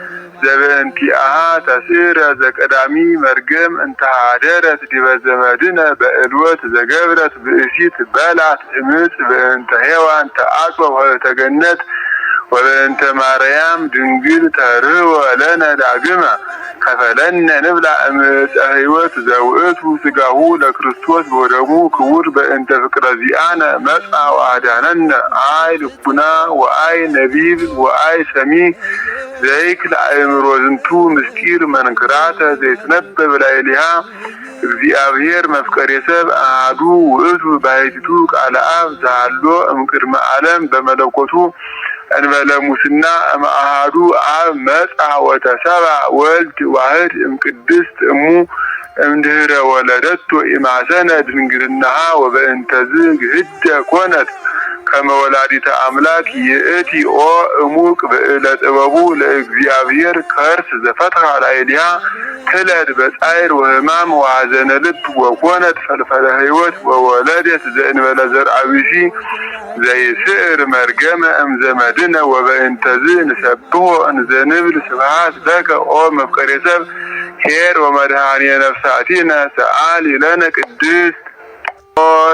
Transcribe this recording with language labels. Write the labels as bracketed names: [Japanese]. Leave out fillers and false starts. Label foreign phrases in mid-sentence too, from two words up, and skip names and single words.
[Geez] ዘበእንቲአሃ ተስዕረ ዘቀዳሚ መርገም እንተ ኀደረት ዲበ ዘመድነ በዕልወት ዘገብረት ብእሲት በልዐት እምፅ በእንተ ሔዋን ተአጽወ ተገነት ወበእንተ ማርያም ድንግል ተርኅወ ለነ ዳግመ ከፈለነ ንብላ እምዕፀ ሕይወት ዘውእቱ ሥጋሁ ለክርስቶስ ወደሙ ክቡር በእንተ ፍቅረ ዚአነ መጽአ ወአድኀነነ አይ ልቡና ወአይ ነቢብ ወአይ ሰሚ ዘይክል አእምሮ ዝንቱ ምስጢር መንክራተ ዘይትነበብ ላዕሌሃ እግዚአብሔር መፍቀሬ ሰብእ አሐዱ ውእቱ ባሕቲቱ ቃለ አብ ዘሃሎ እምቅድመ ዓለም በመለኮቱ እንበለ ሙስና እምአሐዱ አብ መጽአ ወተሰብአ ወልድ ዋሕድ እምቅድስት እሙ እምድኅረ ወለደቶ ኢማሰነ ድንግልናሃ ወበእንተዝ ግህደ ኮነት ከመ ወላዲተ አምላክ ይእቲ ኦ እሙቅ ብዕለ ጥበቡ ለእግዚአብሔር ከርስ ዘፈትሐ ላዕሌሃ ትለድ በጻዕር ወሕማም ወሐዘነ ልብ ወኮነት ፈልፈለ ሕይወት ወወለደት ዘእንበለ ዘርአ ብእሲ ዘይስዕር መርገመ እምዘመድነ ወበእንተዝ ንሰብሖ እንዘንብል ስብሐት ለከ ኦ መፍቀሬ ሰብእ ኄር ወመድኃኒየ ነፍሳቲነ ሰአሊ ለነ ቅድስት ኦ